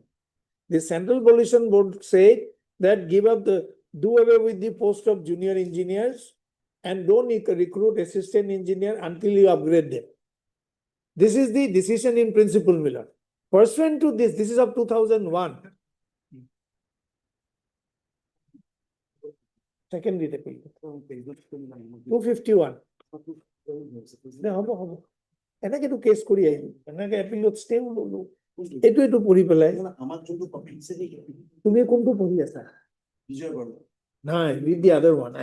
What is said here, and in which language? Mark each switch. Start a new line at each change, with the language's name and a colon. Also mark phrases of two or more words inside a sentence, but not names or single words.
English: The Central Pollution Board said that do away with the post of junior engineers and don't recruit assistant engineer until you upgrade them. This is the decision in principle, my lord. Pursuant to this is of 2001. Second read appeal. 251.
Assamese: হ'ব এনেকেতো কেছ কৰি আহিলো এনেকে এপিলত ষ্টে ললো এইটো পঢ়ি পেলাই তুমি কোনটো পঢ়ি আছা নাই
English: read the other one.